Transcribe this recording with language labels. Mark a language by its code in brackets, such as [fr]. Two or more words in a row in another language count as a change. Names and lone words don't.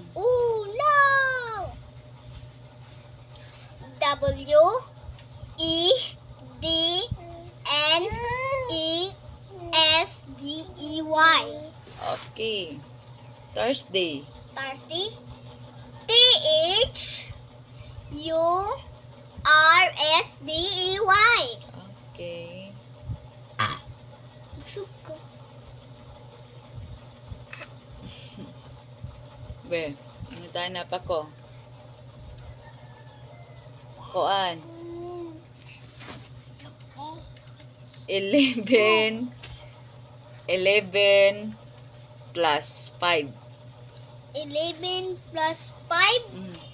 [en] Oh no. Wednesday. Okay. Thursday. Thursday. Thursday. Okay. [ceb] Busog ko. Be, ano tayo na pa ko? [en] Koan. 11 plus 5. 11 plus 5. Mm.